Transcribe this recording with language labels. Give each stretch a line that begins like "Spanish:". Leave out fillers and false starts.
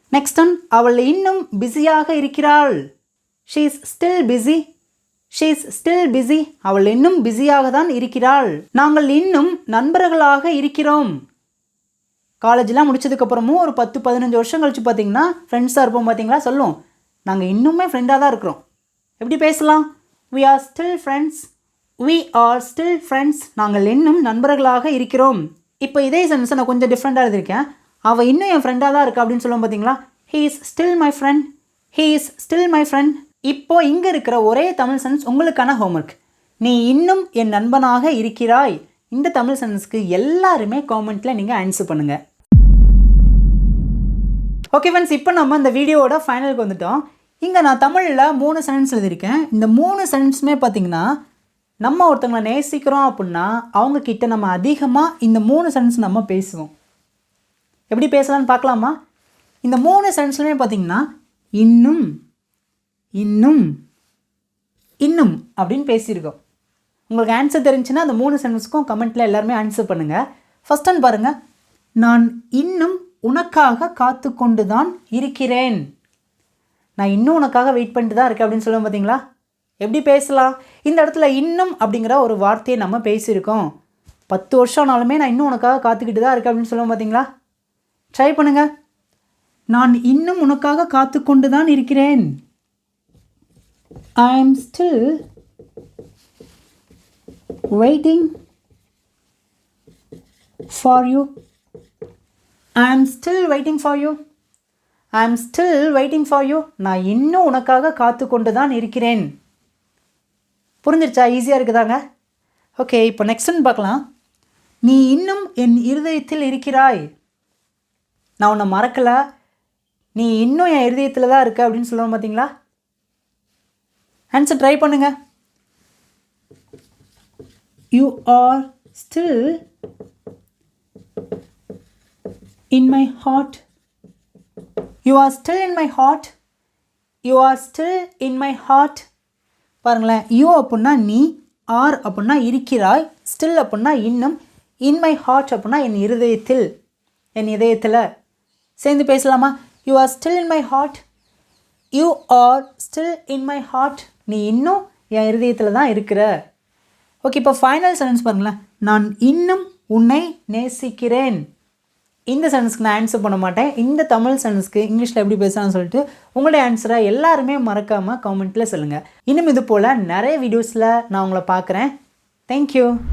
English: next one,
Tamil: அவள் இன்னும் பிஸியாக இருக்கிறாள்.
English: She is still busy, she is still busy.
Tamil: அவள் இன்னும் பிஸியாக தான் இருக்கிறாள். நாங்கள் இன்னும் நண்பர்களாக இருக்கிறோம். காலேஜெலாம் முடிச்சதுக்கப்புறமும் ஒரு 10-15 வருஷம் கழிச்சு பார்த்தீங்கன்னா ஃப்ரெண்ட்ஸாக இருப்போம் பார்த்தீங்களா, சொல்லுவோம் நாங்கள் இன்னுமே ஃப்ரெண்டாக தான் இருக்கிறோம். எப்படி பேசலாம்?
English: we are still friends, we are still friends.
Tamil: நாங்கள் இன்னும் நண்பர்களாக இருக்கிறோம். இப்போ இதே சென்ஸை நான் கொஞ்சம் டிஃப்ரெண்ட்டாக எழுதியிருக்கேன். அவள் இன்னும் என் ஃப்ரெண்டாக தான் இருக்கா அப்படின்னு சொல்லுவோம் பார்த்தீங்களா.
English: he is still my friend, he is still my friend.
Tamil: இப்போ இங்கே இருக்கிற ஒரே தமிழ் சென்ஸ் உங்களுக்கான ஹோம்ஒர்க். நீ இன்னும் என் நண்பனாக இருக்கிறாய். இந்த தமிழ் சென்ஸ்க்கு எல்லாருமே காமெண்ட்டில் நீங்கள் ஆன்சர் பண்ணுங்கள். ஓகே ஃப்ரெண்ட்ஸ், இப்போ நம்ம இந்த வீடியோவோட ஃபைனலுக்கு வந்துட்டோம். இங்கே நான் தமிழில் 3 சென்டென்ஸ் எழுதியிருக்கேன். இந்த 3 சென்டென்ஸுமே பார்த்திங்கன்னா நம்ம ஒருத்தவங்களை நேசிக்கிறோம் அப்படின்னா அவங்கக்கிட்ட நம்ம அதிகமாக இந்த 3 சென்டென்ஸ் நம்ம பேசுவோம். எப்படி பேசலான்னு பார்க்கலாமா? இந்த 3 சென்டென்ஸ்லையுமே பார்த்திங்கன்னா இன்னும் இன்னும் இன்னும் அப்படின்னு பேசியிருக்கோம். உங்களுக்கு ஆன்சர் தெரிஞ்சுன்னா அந்த 3 சென்டென்ஸ்க்கும் கமெண்ட்டில் எல்லாருமே ஆன்சர் பண்ணுங்கள். ஃபர்ஸ்ட் ஒன் பாருங்கள், நான் இன்னும் உனக்காக காத்து கொண்டு தான் இருக்கிறேன். நான் இன்னும் உனக்காக வெயிட் பண்ணிட்டு தான் இருக்கேன் அப்படின்னு சொல்லுவோம் பார்த்தீங்களா. எப்படி பேசலாம்? இந்த இடத்துல இன்னும் அப்படிங்கிற ஒரு வார்த்தையை நம்ம பேசியிருக்கோம். 10 வருஷம் ஆனாலுமே நான் இன்னும் உனக்காக காத்துக்கிட்டு தான் இருக்கேன் அப்படின்னு சொல்லுவோம் பார்த்தீங்களா. ட்ரை பண்ணுங்கள். நான் இன்னும் உனக்காக காத்து கொண்டு தான் இருக்கிறேன்.
English: I am still waiting for you. I am still waiting for you. I am still waiting for you.
Tamil: நான் இன்னும் உனக்காக காத்து கொண்டு தான் இருக்கிறேன். புரிஞ்சிருச்சா? ஈஸியாக இருக்குதாங்க. ஓகே, இப்போ நெக்ஸ்ட் ஒன்று பார்க்கலாம். நீ இன்னும் என் இருதயத்தில் இருக்கிறாய். நான் உன்னை மறக்கலை, நீ இன்னும் என் இருதயத்தில் தான் இருக்க அப்படின்னு சொல்லுவோம் பார்த்தீங்களா. ஆன்சர் ட்ரை பண்ணுங்க.
English: You are still in my heart. You are still in my heart. You are still in my heart.
Tamil: பாருங்களேன், யூ அப்படின்னா நீ, ஆர் அப்படின்னா இருக்கிறாய், ஸ்டில் அப்படின்னா இன்னும், இன் மை ஹார்ட் அப்படின்னா என் இருதயத்தில், என் இதயத்தில். சேர்ந்து பேசலாமா?
English: You are still in my heart. You are still in my heart.
Tamil: நீ இன்னும் என் இருதயத்தில் தான் இருக்கிற. ஓகே, இப்போ ஃபைனல் சென்டென்ஸ் பாருங்களேன். நான் இன்னும் உன்னை நேசிக்கிறேன். இந்த சென்டென்ஸ்க்கு நான் ஆன்சர் பண்ண மாட்டேன். இந்த தமிழ் சென்டென்ஸ்க்கு இங்கிலீஷில் எப்படி பேசலாம்னு சொல்லிட்டு உங்களுடைய ஆன்சரை எல்லாருமே மறக்காமல் கமெண்ட்டில் சொல்லுங்கள். இன்னும் இது போல் நிறைய வீடியோஸில் நான் உங்களை பார்க்குறேன். தேங்க்யூ.